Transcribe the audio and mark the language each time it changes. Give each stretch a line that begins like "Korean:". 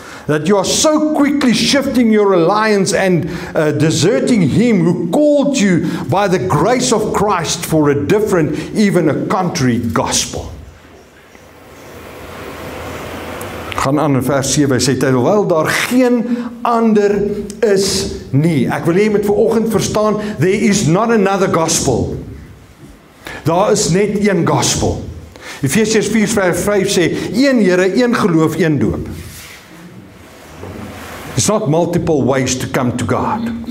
English: That you are so quickly shifting your alliance and deserting Him who called you by the grace of Christ for a different, even a contrary gospel.
Afrikaans: Gaan aan in vers 7, hy sê, terwyl daar geen ander is nie. Ek wil hê jy moet vanoggend verstaan,
English: there is not another gospel.
Afrikaans: Daar is net een gospel. Efesiërs 4 vers 5 sê, een Here, een geloof, een doop.
English: It's not multiple ways to come to God.